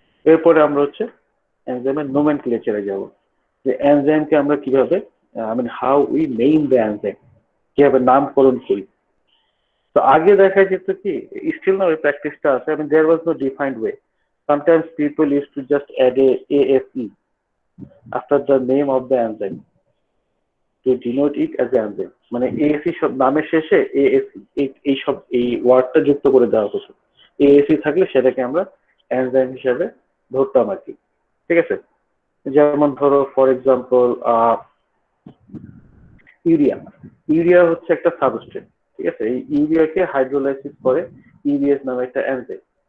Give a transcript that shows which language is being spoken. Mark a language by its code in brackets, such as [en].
[bn] এরপরে আমরা হচ্ছে এনজাইমের নোমেনক্লেচারে যাব, যে এনজাইমকে আমরা কিভাবে [en] how we name the enzyme, [bn] কিভাবে নামকরণ করি। তো আগে দেখা যেত কি, স্টিল না ওই প্র্যাকটিসটা আছে, [en] There was no defined way. Sometimes people used to just add a ASE after the name of the enzyme to denote it as an enzyme, [bn] মানে ASE সব নামের শেষে ASE এই সব এই ওয়ার্ডটা যুক্ত করে দেওয়া হতো। ASE থাকলে সেটাকে আমরা এনজাইম হিসেবে ধরতাম আর কি। ঠিক আছে, যেমন ধরো ফর এক্সাম্পল ইউরিয়া হচ্ছে একটা সাবস্ট্রেট। ঠিক আছে, এই ইউরিয়াকে হাইড্রোলাইসিস করে ইউরিয়াস নামে একটা এনজাইম।